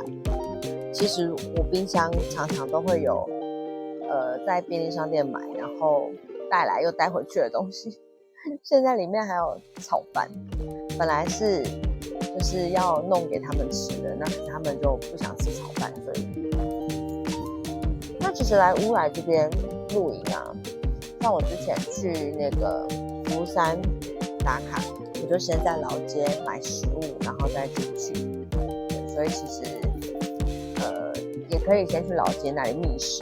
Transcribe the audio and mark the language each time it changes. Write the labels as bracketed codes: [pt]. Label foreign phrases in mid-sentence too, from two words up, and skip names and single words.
[zh] 其實我冰箱常常都會有在便利商店買，然後帶來又带回去的東西。現在裡面還有炒飯，本來是就是要弄給他們吃的，那可是他們就不想吃炒飯，所以那其實來烏來這邊露營啊，像我之前去那個福山打卡，我就先在老街買食物，然後再進去。對，所以其實也可以先去老街那裡覓食。